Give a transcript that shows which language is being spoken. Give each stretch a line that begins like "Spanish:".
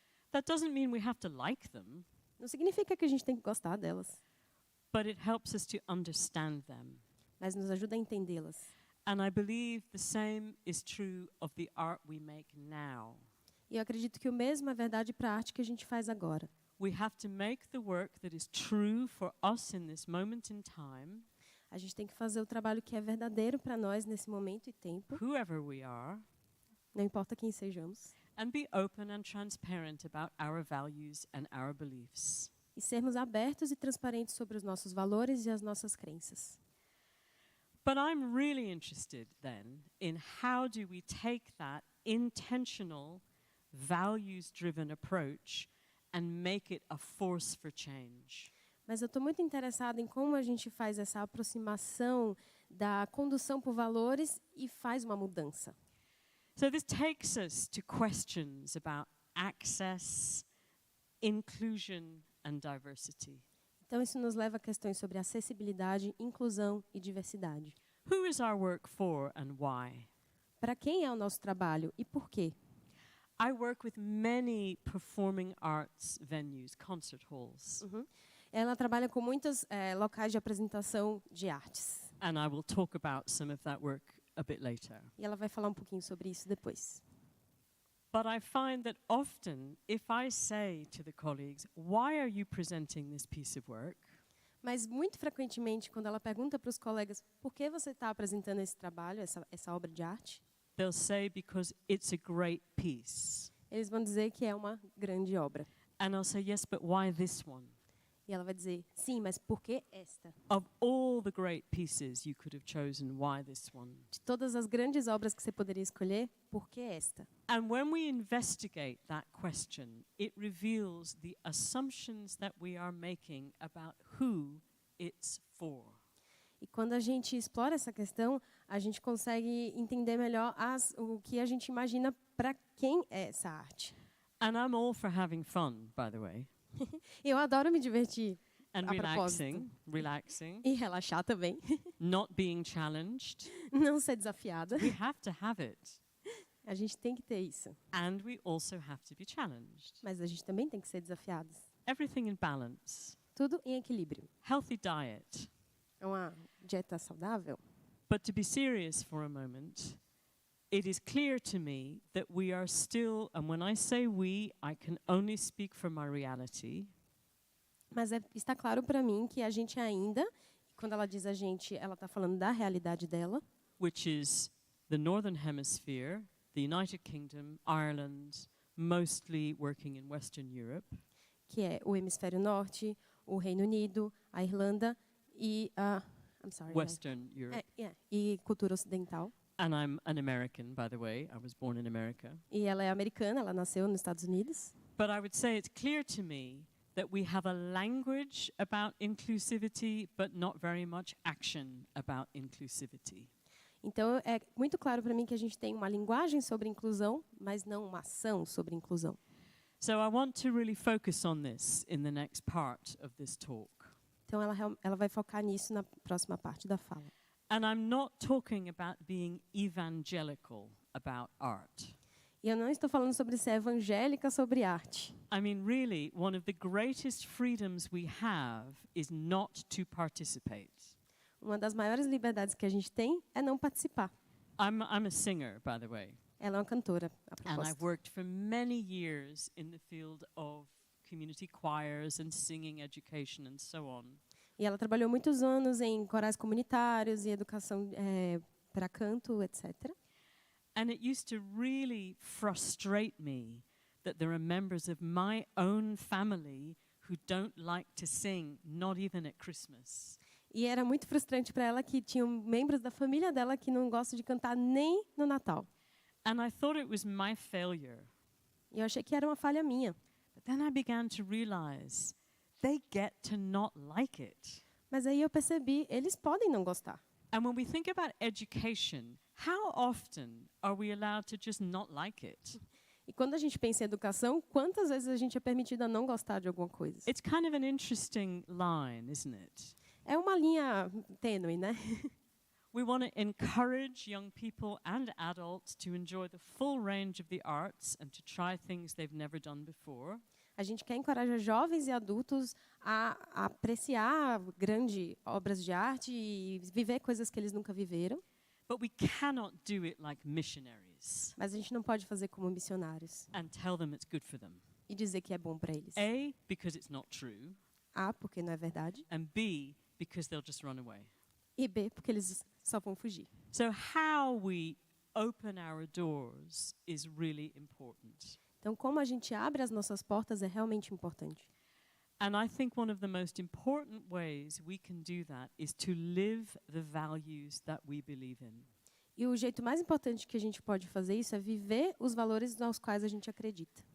English: That doesn't mean we have to like them,
Portuguese: Não significa que a gente tem que gostar delas,
English: but it helps us to understand them.
Portuguese: mas nos ajuda a entendê-las.
English: And I believe the same is true of the art we make now.
Portuguese: E eu acredito que o mesmo é verdade para a arte que a gente faz agora.
English: We have to make the work that is true for us in this moment in time,
Portuguese: A gente tem que fazer o trabalho que é verdadeiro para nós nesse momento e tempo,
English: whoever we are,
Portuguese: não importa quem sejamos,
English: and be open and transparent about our values and our beliefs.
Portuguese: e sermos abertos e transparentes sobre os nossos valores e as nossas crenças.
English: But I'm really interested then in how do we take that intentional, values-driven approach and make it a force for change.
Portuguese: Mas eu estou muito interessada em como a gente faz essa aproximação da condução por valores e faz uma mudança.
English: So this takes us to questions about access, inclusion, and diversity.
Portuguese: Então, isso nos leva a questões sobre acessibilidade, inclusão e diversidade.
English: Who is our work for and why?
Portuguese: Para quem é o nosso trabalho e por quê?
English: I work with many performing arts venues, concert halls,
Portuguese: Ela trabalha com muitos locais de apresentação de artes.
English: and I will talk about some of that work a bit later.
Portuguese: E ela vai falar um pouquinho sobre isso depois.
English: But I find that often, if I say to the colleagues, why are you presenting this piece of work?
Portuguese: Mas muito frequentemente, quando ela pergunta para os colegas por que você está apresentando esse trabalho, essa obra de arte,
English: They'll say, because it's a great piece.
Portuguese: eles vão dizer que é uma grande obra.
English: And I'll say, yes, but why this one?
Portuguese: E ela vai dizer, sim, mas por que esta?
English: Of all the great pieces you could have chosen, why this one?
Portuguese: De todas as grandes obras que você poderia escolher, por que esta?
English: And when we investigate that question, it reveals the assumptions that we are making about who it's for.
Portuguese: E quando a gente explora essa questão, a gente consegue entender melhor o que a gente imagina para quem é essa arte.
English: And I'm all for having fun, by the way.
Portuguese: Eu adoro me divertir.
English: And
Portuguese: a propósito.
English: relaxing,
Portuguese: E relaxar também.
English: not being challenged.
Portuguese: Não ser desafiada.
English: We have to have it.
Portuguese: A gente tem que ter isso.
English: And we also have to be challenged.
Portuguese: Mas a gente também tem que ser desafiados.
English: Everything in balance.
Portuguese: Tudo em equilíbrio.
English: Healthy diet.
Portuguese: É uma dieta saudável.
English: But to be serious for a moment, it is clear to me that we are still, and when I say we, I can only speak from my reality.
Portuguese: Mas está claro para mim que a gente ainda, quando ela diz a gente, ela está falando da realidade dela,
English: Which is the Northern Hemisphere, the United Kingdom, Ireland, mostly working in Western Europe,
Portuguese: que é o hemisfério norte, o Reino Unido, a Irlanda e a
English: Western Europe.
Portuguese: e cultura ocidental.
English: And I'm an American, by the way. I was born in America.
Portuguese: E ela é americana, ela nasceu nos Estados Unidos.
English: But I would say it's clear to me that we have a language about inclusivity, but not very much action about inclusivity.
Portuguese: Então, é muito claro para mim que a gente tem uma linguagem sobre inclusão, mas não uma ação sobre inclusão.
English: So I want to really focus on this in the next part of this talk.
Portuguese: Então, ela vai focar nisso na próxima parte da fala.
English: And I'm not talking about being evangelical about art.
Portuguese: E eu não estou falando sobre ser evangélica sobre arte.
English: I mean, really, one of the greatest freedoms we have is not to participate.
Portuguese: Uma das maiores liberdades que a gente tem é não participar.
English: I'm a singer, by the way.
Portuguese: Ela é uma cantora, a
English: And I've
Portuguese: propósito.
English: worked for many years in the field of community choirs and singing education and so on.
Portuguese: E ela trabalhou muitos anos em corais comunitários e educação para canto, etc.
English: And it used to really frustrate me that there are members of my own family who don't like to sing, not even at Christmas.
Portuguese: E era muito frustrante para ela que tinham membros da família dela que não gostam de cantar nem no Natal.
English: And I thought it was my failure.
Portuguese: E eu achei que era uma falha minha.
English: But then I began to realize they get to not like it.
Portuguese: Mas aí eu percebi, eles podem não gostar.
English: And when we think about education, how often are we allowed to just not like it?
Portuguese: E quando a gente pensa em educação, quantas vezes a gente é permitido a não gostar de alguma coisa?
English: It's kind of an interesting line, isn't it?
Portuguese: É uma linha tênue, né?
English: We want to encourage young people and adults to enjoy the full range of the arts and to try things they've never done before.
Portuguese: A gente quer encorajar jovens e adultos a apreciar grandes obras de arte e viver coisas que eles nunca viveram.
English: But we cannot do it like missionaries
Portuguese: Mas a gente não pode fazer como missionários
English: and tell them it's good for them.
Portuguese: e dizer que é bom para eles.
English: A, because it's not true,
Portuguese: A, porque não é verdade.
English: and B, because they'll just run away.
Portuguese: E B, porque eles só vão fugir.
English: So how we open our doors is really important.
Portuguese: Então, como a gente abre as nossas portas é realmente importante.
English: And I think one of the most important ways we can do that is to live the values that we believe in.
Portuguese: E o jeito mais importante que a gente pode fazer isso é viver os valores aos quais a gente acredita.